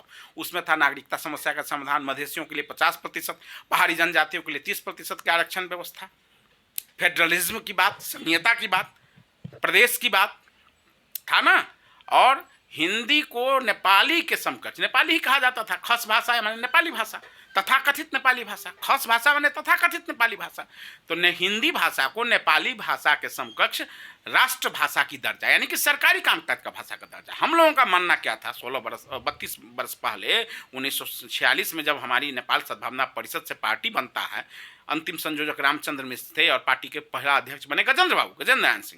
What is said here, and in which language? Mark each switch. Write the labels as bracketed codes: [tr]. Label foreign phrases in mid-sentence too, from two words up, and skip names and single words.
[hi] उसमें था नागरिकता समस्या का समाधान, मधेसियों के लिए 50%, पहाड़ी जनजातियों के लिए 30% की आरक्षण व्यवस्था, फेडरलिज्म की बात, संघीयता की बात, प्रदेश की बात था ना। और हिंदी को नेपाली के समकक्ष नेपाली ही कहा जाता था। खस भाषा है माने नेपाली भाषा, तथाकथित नेपाली भाषा, खस भाषा माने तथाकथित नेपाली भाषा। तो हिंदी भाषा को नेपाली भाषा के समकक्ष राष्ट्र भाषा की दर्जा, यानी कि सरकारी कामकाज का भाषा का दर्जा। हम लोगों का मानना क्या था? 32 वर्ष पहले 1946 में जब हमारी नेपाल सद्भावना परिषद से पार्टी बनता है, अंतिम संयोजक रामचंद्र मिश्र थे और पार्टी के पहला अध्यक्ष बने गजेंद्र नारायण सिंह।